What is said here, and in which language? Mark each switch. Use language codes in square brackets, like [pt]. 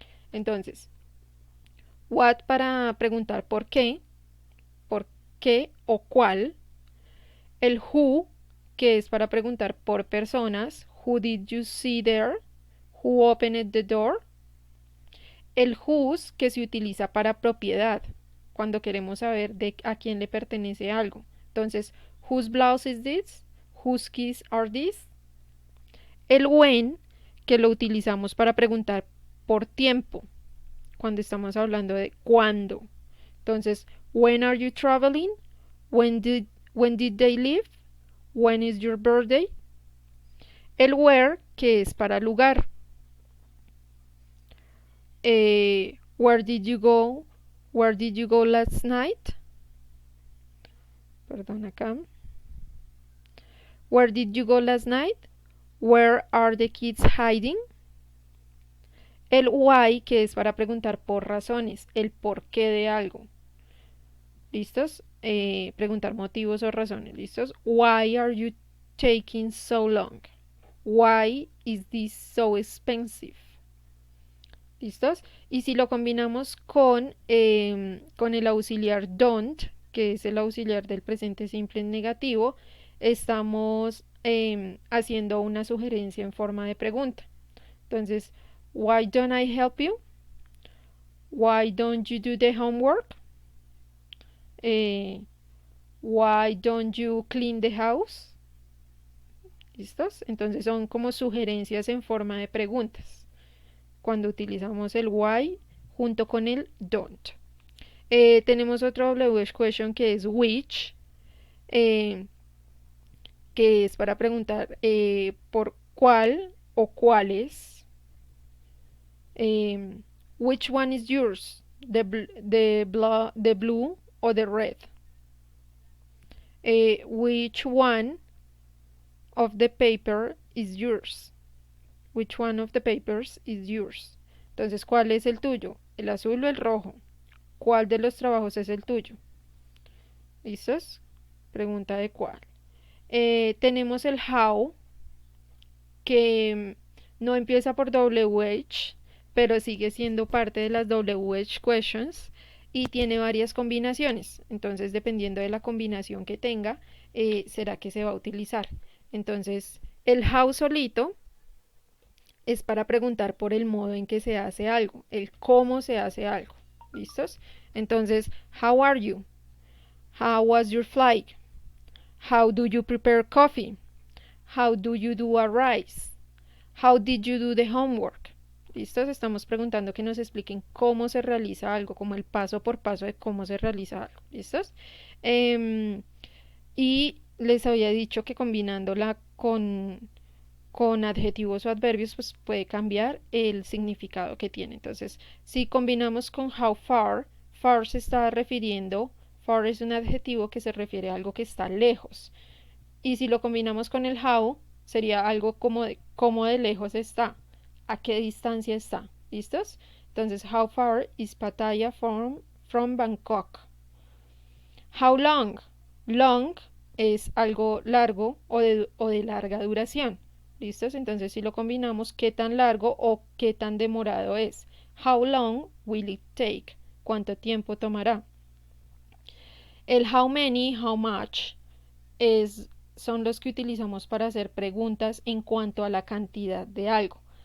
[es] Entonces, what para preguntar por qué o cuál. El who, que es para preguntar por personas. [en] Who did you see there? Who opened the door? [es] El whose, que se utiliza para propiedad, cuando queremos saber a quién le pertenece algo. [en] Entonces, whose blouse is this? Whose keys are these? [es] El when, que lo utilizamos para preguntar por tiempo, cuando estamos hablando de cuándo. [en] Entonces, when are you traveling? When did they leave? When is your birthday? [es] El where, que es para lugar. [en] Where did you go? Where did you go last night? Perdón acá. Where did you go last night? Where are the kids hiding? [es] El why, que es para preguntar por razones, el porqué de algo. ¿Listos? Preguntar motivos o razones. ¿Listos? [en] Why are you taking so long? Why is this so expensive? [es] ¿Listos? Y si lo combinamos con el auxiliar don't, que es el auxiliar del presente simple en negativo, estamos haciendo una sugerencia en forma de pregunta. Entonces, why don't I help you? [en] Why don't you do the homework? Why don't you clean the house? [es] ¿Listos? Entonces son como sugerencias en forma de preguntas cuando utilizamos el why junto con el don't. Tenemos otro WH question que es which, que es para preguntar por cuál o cuáles. [en] Which one is yours? The blue or the red? Which one of the paper is yours? Which one of the papers is yours? [es] Entonces, ¿cuál es el tuyo? ¿El azul o el rojo? ¿Cuál de los trabajos es el tuyo? ¿Listos? Pregunta de cuál. Tenemos el how, que no empieza por WH, pero sigue siendo parte de las WH questions y tiene varias combinaciones. Entonces, dependiendo de la combinación que tenga, será que se va a utilizar. Entonces, el how solito es para preguntar por el modo en que se hace algo, el cómo se hace algo. [en] ¿Listos? Entonces, how are you? How was your flight? How do you prepare coffee? How do you do a rice? How did you do the homework? [es] ¿Listos? Estamos preguntando que nos expliquen cómo se realiza algo, como el paso por paso de cómo se realiza algo. ¿Listos? Y les había dicho que combinándola con adjetivos o adverbios, pues puede cambiar el significado que tiene. Entonces, si combinamos con how far, far se está refiriendo, far es un adjetivo que se refiere a algo que está lejos. Y si lo combinamos con el how, sería algo como de cómo de lejos está, a qué distancia está. ¿Listos? [en] Entonces, how far is Pattaya from Bangkok? How long? [es] Long es algo largo o de larga duración. ¿Listos? Entonces, si lo combinamos, ¿qué tan largo o qué tan demorado es? [en] How long will it take? ¿Cuánto tiempo tomará? [es] El how many, how much son los que utilizamos para hacer preguntas en cuanto a la cantidad de algo.